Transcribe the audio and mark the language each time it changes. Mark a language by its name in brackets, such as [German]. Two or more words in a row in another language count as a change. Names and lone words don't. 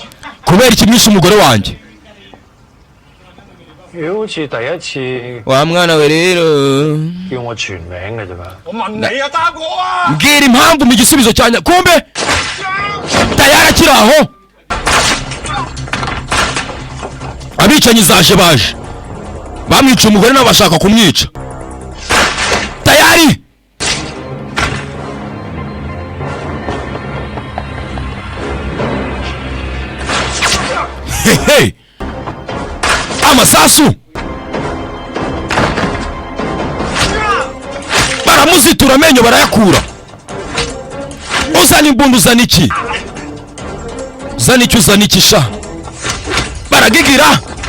[Kinyarwanda] kubera ikimwishe umugore wanjye [Cantonese] 佢好似第一次 [Kinyarwanda] wa mwana we rero [Cantonese] 叫我全名嘅啫嘛。我問你啊，答我啊！ [Kinyarwanda] mbwira impamvu mu gisubizo cyanya kumbe tayari akiri aho abicanyi zaje baje bamwica umugore nabo bashaka kumwica tayari hehe amasasu baramuzitura amenyo barayakura uzana imbunda uzana iki uzana iki sha baragigira